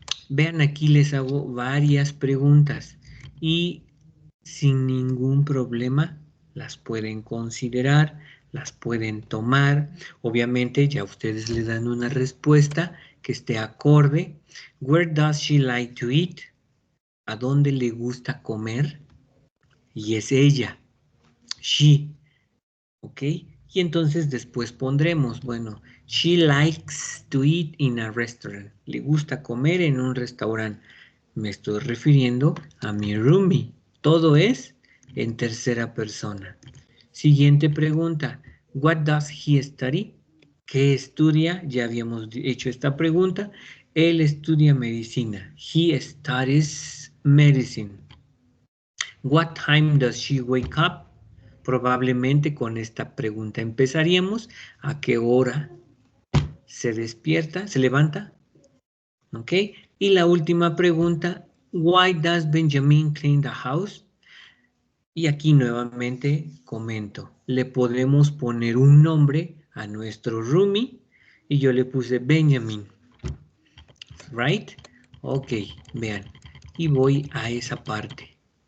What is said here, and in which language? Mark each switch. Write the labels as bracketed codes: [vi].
[es] Vean, aquí les hago varias preguntas y sin ningún problema las pueden considerar, las pueden tomar. Obviamente ya ustedes le dan una respuesta que esté acorde. [en] Where does she like to eat? [es] ¿A dónde le gusta comer? Y es ella, she, ¿ok? Y entonces después pondremos, bueno, [en] she likes to eat in a restaurant. [es] Le gusta comer en un restaurante. Me estoy refiriendo a mi roomie. Todo es en tercera persona. Siguiente pregunta. [en] What does he study? [es] ¿Qué estudia? Ya habíamos hecho esta pregunta. Él estudia medicina. [en] He studies medicine. What time does she wake up? [es] Probablemente con esta pregunta empezaríamos. ¿A qué hora se despierta? ¿Se levanta? ¿Ok? Y la última pregunta. [en] Why does Benjamin clean the house? [es] Y aquí nuevamente comento, le podemos poner un nombre a nuestro roomie y yo le puse Benjamin, right? Ok, vean, y voy a esa parte.